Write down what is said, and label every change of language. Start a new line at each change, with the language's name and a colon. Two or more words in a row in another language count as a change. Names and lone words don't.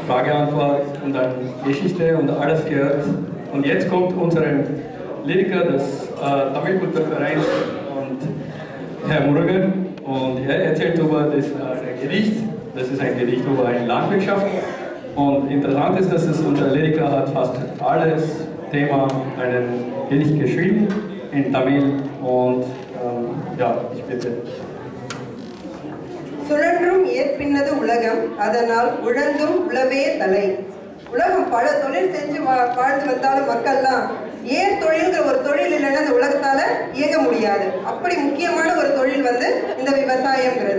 German: Frage-Antwort und dann Geschichte und alles gehört. Und jetzt kommt unser Lyriker des Tamil-Kulturvereins und Herr Murugan und er erzählt über das Gedicht. Das ist ein Gedicht über eine Landwirtschaft. Und interessant ist, dass unser Lyriker hat fast alles Thema einen Gedicht geschrieben in Tamil und ja, ich bitte.
Tamil: சுழன்றும் ஏற்பின்னது உலகம் அதனால் உழந்தும் உழவே தலை. உலகம் பல தொழில் செஞ்சு வாழ்ந்து வந்தாலும் மக்கள்லாம் ஏர் தொழில்ங்கிற ஒரு தொழில் இல்லைன்னா அந்த உலகத்தால இயங்க முடியாது. அப்படி முக்கியமான ஒரு தொழில் இந்த விவசாயம்ங்கிறது.